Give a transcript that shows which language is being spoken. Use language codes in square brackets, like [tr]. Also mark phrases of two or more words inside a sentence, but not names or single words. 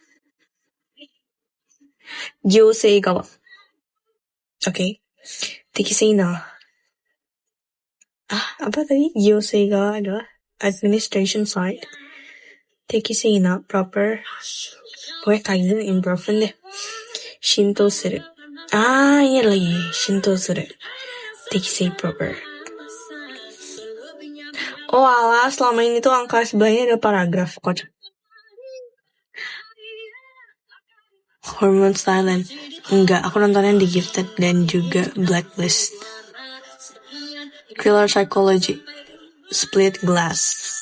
[ja] 行政側。Okay. [id] 適正な。apa tadi? 行政側 adalah [en] administration side. [ja] 適正な proper. [id] Pokoknya kaizen improvement deh. [ja] 浸透する. [id] Ini lagi. [ja] 浸透する. 適正 proper. [id] Oh alah, selama ini tuh angka sebelahnya ada paragraf. Kocak. Hormones Thailand. Enggak, aku nontonnya The Gifted dan juga Blacklist. [en] Thriller Psychology. Split Glass.